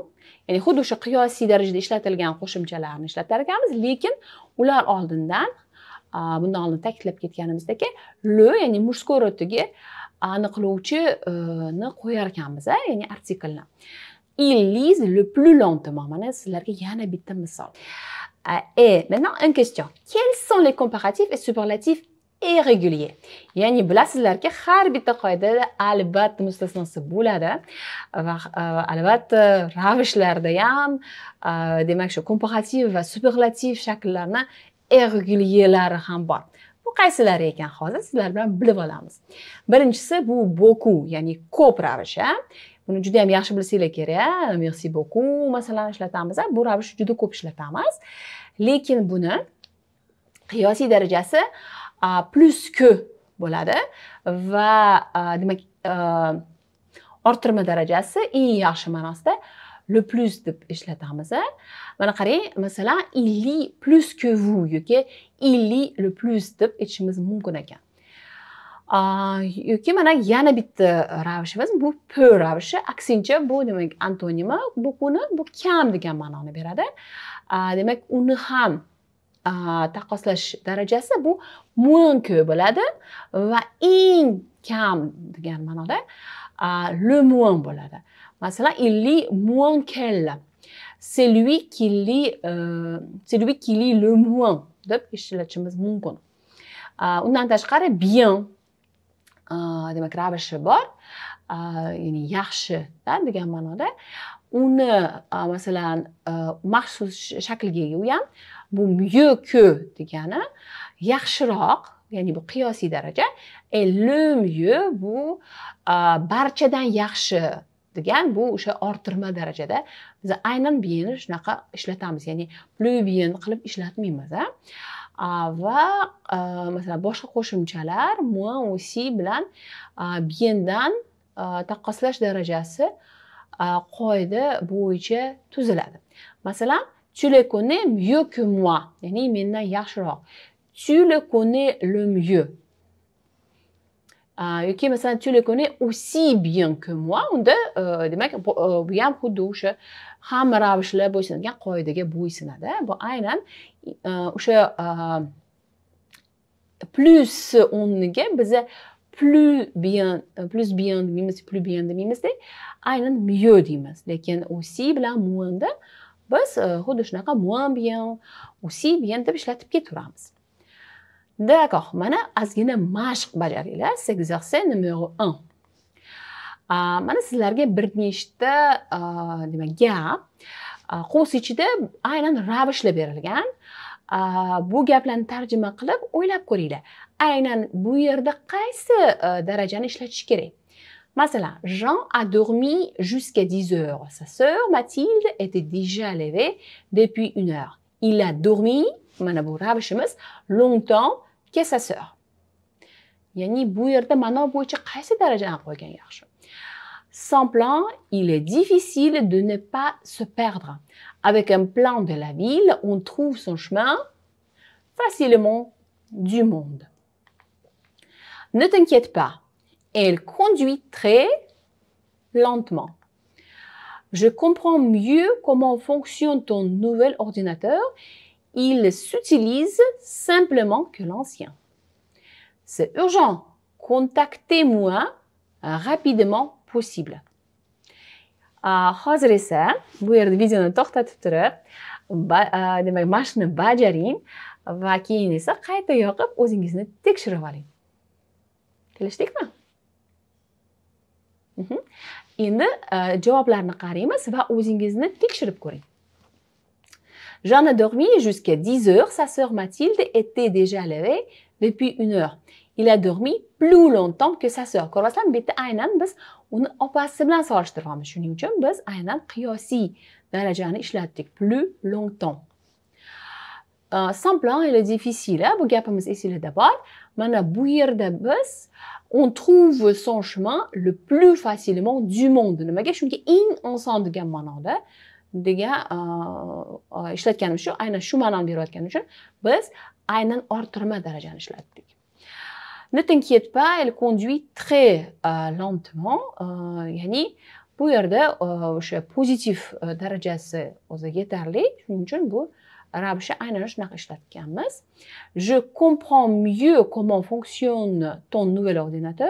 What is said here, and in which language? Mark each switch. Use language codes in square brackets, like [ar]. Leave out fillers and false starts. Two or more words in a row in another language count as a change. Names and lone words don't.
[uz] Ya'ni xuddi o'sha qiyosiy darajada ishlatilgan qo'shimchalarni ishlatar ekanmiz, lekin ular oldindan bundan oldin ta'kidlab ketganimizdek, le, ya'ni mujskoy rodga aniqlovchini qo'yar ekanmiz, ya'ni artiklni. [fr] Il lise le plus lentement. [uz] Mana sizlarga yana bitta misol. [fr] Et maintenant une question. Quels sont les comparatifs et superlatifs irréguliers? [uz] Ya'ni bilasizlarki, har bitta qoidada albatta mustasnosi bo'ladi va albatta ravishlarda ham demak shu komparativ va superlativ shakllarni irregulierlari ham bor. Bu qaysilari ekan hozir sizlar bilan bilib olamiz. Birinchisi bu beaucoup, ya'ni ko'p ravish. Buni juda ham yaxshi bilsanglar kerak. [fr] Merci beaucoup [uz] masalan ishlatamiz. Bu ravish juda ko'p ishlatamiz. Lekin buni qiyosiy darajasi [fr] plus que [uz] bo'ladi va demak orttirma darajasi eng yaxshi ma'nosida [fr] le plus [uz] deb ishlatamiz. Mana qarang, masalan, [fr] il lit plus que vous yoki il lit le plus [uz] deb aytishimiz mumkin ekan. Yoki mana yana bitta ravishimiz bu peu ravishi, aksincha bu demak antonimi, bu kam degan ma'noni beradi. Demak uni ham taqqoslash darajasi bu [fr] moins que [uz] bo'ladi va eng kam degan ma'noda [fr] le moins [uz] bo'ladi. Masalan, [fr] il lit moins qu'elle. C'est lui qui lit le moins [uz] deb ishlatishimiz mumkin. Undan tashqari bien demak ravishi bor, ya'ni yaxshi degan ma'noda. Uni masalan maxsus shaklga ega u ham bu [fr] mieux que [uz] degani yaxshiroq, ya'ni bu qiyosiy daraja. [fr] Et le mieux [uz] bu barchadan yaxshi degan bu o'sha orttirma darajada. Biz aynan bienni shunaqa ishlatamiz, ya'ni [fr] plus bien [uz] qilib ishlatmaymiz. Va masalan boshqa qo'shimchalar [fr] moins aussi [uz] bilan biendan taqqoslash darajasi qoida bo'yicha tuziladi. Masalan, [fr] tu le connais mieux que moi, [uz] ya'ni mendan yaxshiroq. [fr] Tu le connais le mieux. [uz] Yoki masalan, [fr] tu le connais aussi bien que moi. [uz] Unda demak bu ham xuddi o'sha hamma ravishlar bo'ysunadigan qoidaga bo'ysunadi. Bu aynan o'sha plus o'rniga biza plus bien demaymiz-da, aynan mieux deymiz. Lekin aussi bilan mo'inda biz xuddi shunaqa [fr] moins bien, aussi bien [uz] deb ishlatib ketaveramiz. D'accord, mana ozgina mashq bajaringlar. [fr] Exercice numéro 1. [uz] Mana sizlarga bir nechta demak gap qo's ichida aynan ravishlar berilgan. Bu gaplarni tarjima qilib o'ylab ko'ringlar. Aynan bu yerda qaysi darajani ishlatish kerak? Masalan, [fr] Jean a dormi jusqu'à 10 heures. Sa sœur Mathilde était déjà levée depuis 1 heure. Il a dormi, [uz] mana bu ravishimiz, [fr] longtemps que sa sœur. [uz] Ya'ni bu yerda ma'no bo'yicha qaysi darajani qo'ygan yaxshi? [fr] Sans plan, il est difficile de ne pas se perdre. Avec un plan de la ville, on trouve son chemin facilement du monde. Ne t'inquiète pas, elle conduit très lentement. Je comprends mieux comment fonctionne ton nouvel ordinateur. Il s'utilise simplement que l'ancien. C'est urgent. Contactez-moi rapidement possible. [uz] hozir esa bu yerda videoni to'xtatib turib, demak mashqni bajaring va keyin esa qayta yoqib o'zingizni tekshirib oling. Kelishdikmi? Endi javoblarni qaraymiz va o'zingizni tekshirib ko'ring. [fr] J'en ai dormi jusqu'à 10 heures. Sa sœur Mathilde était déjà levée depuis 1 heure. Il a dormi plus longtemps que sa sœur. [uz] Ko'rasizlarmi, bu yerda aynan biz uni opasi bilan solishtiryapmiz. Shuning uchun biz aynan qiyosiy darajani ishlatdik. [fr] Plus longtemps. Simple et le difficile. [uz] Bu gapimiz esingizda bor. Mana bu yerda biz [fr] on trouve son chemin le plus facilement du monde. [uz] Nimaga? Chunki eng oson degan ma'noda degan ishlatganimiz shu, aynan shu ma'noni berayotgani uchun biz aynan orttirma darajani ishlatdik. Ne t'inquiète pas, elle conduit très lentement. Ya'ni bu yerda o'sha pozitiv darajasi o'zi yetarli. Shuning uchun bu ravishni aynan shunaqa ishlatganmiz. [fr] Je comprends mieux comment fonctionne ton nouvel ordinateur.